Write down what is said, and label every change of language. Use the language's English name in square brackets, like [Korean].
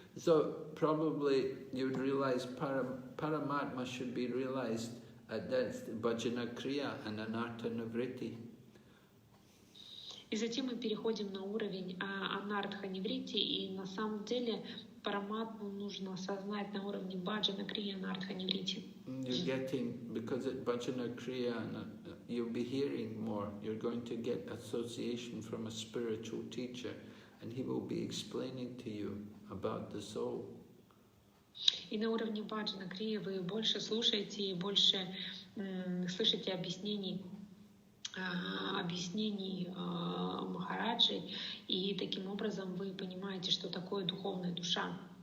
[English] So probably you'd realize Paramatma should be realized at that Bhajana Kriya and Anartha Nivritti. [Russian] И затем мы переходим на уровень Анартха Ниврити, и на самом деле Параматму нужно осознать на уровне Баджана Крия, Анартха Ниврити. [English] You're getting, because at Bhajana Kriya, you'll be hearing more. You're going to get association from a spiritual teacher, and he will be explaining to you about the soul. [Russian] И на уровне Баджана Крия вы больше слушаете и больше слышите объяснений Махараджи, и таким образом вы понимаете, что такое духовная душа.